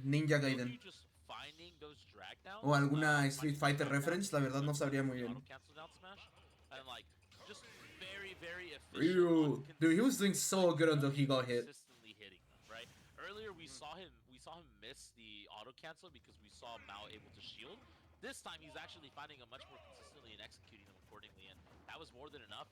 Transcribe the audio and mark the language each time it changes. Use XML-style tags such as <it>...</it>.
<en>Gilhue just finding those drag crackdown.</en> <es>O alguna</es> <en>Street Fighter reference,</en> <es>la verdad no sabría muy bien.</es> <en>Cancel down smash, and like just very efficient. Ryu, dude, he was doing so good until he got hit. Consistently hitting them, right? Earlier we saw him miss the auto cancel because we saw Mao able to shield. This time he's actually finding them much more consistently and executing them accordingly, and that was more than enough.</en>